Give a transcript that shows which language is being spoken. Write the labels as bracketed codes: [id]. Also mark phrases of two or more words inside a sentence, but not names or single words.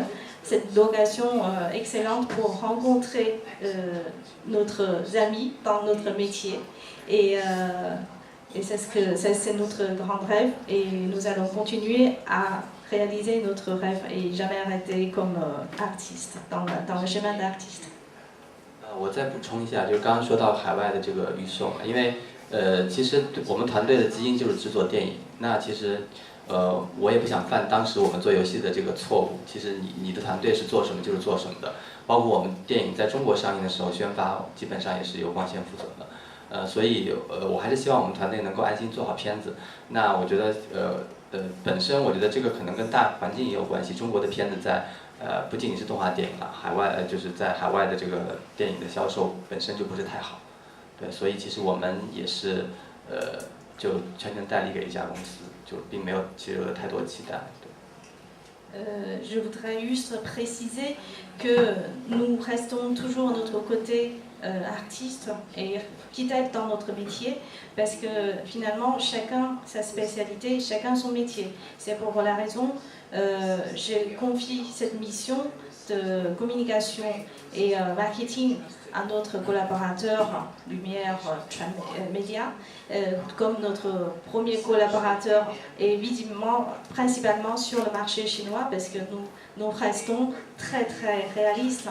[fr] C'est une occasion excellente pour rencontrer nos amis dans notre métier. Et c'est notre grand rêve et nous allons continuer à réaliser notre rêve et jamais arrêter comme artiste dans le chemin d'artiste。 [zh] 我再补充一下，就是刚刚说到海外的这个预售，因为其实我们团队的基因就是制作电影，那其实我也不想犯当时我们做游戏的这个错误。其实你的团队是做什么就是做什么的，包括我们电影在中国上映的时候宣发，基本上也是由光线负责的。所以我还是希望我们团队能够安心做好片子。那我觉得本身我觉得这个可能跟大环境也有关系。中国的片子在不仅仅是动画电影了，海外就是在海外的这个电影的销售本身就不是太好。对，所以其实我们也是就全权代理给一家公司，就并没有其实有太多期待。 [fr] Je voudrais juste préciser que nous restons toujours de notre côté artiste et architecte dans notre métier, parce que finalement chacun sa spécialité, chacun son métier. C'est pour la raison je confie cette mission de communication et marketing à notre collaborateur Lumière Média, comme notre premier collaborateur et visiblement principalement sur le marché chinois, parce que nous restons très réalistes.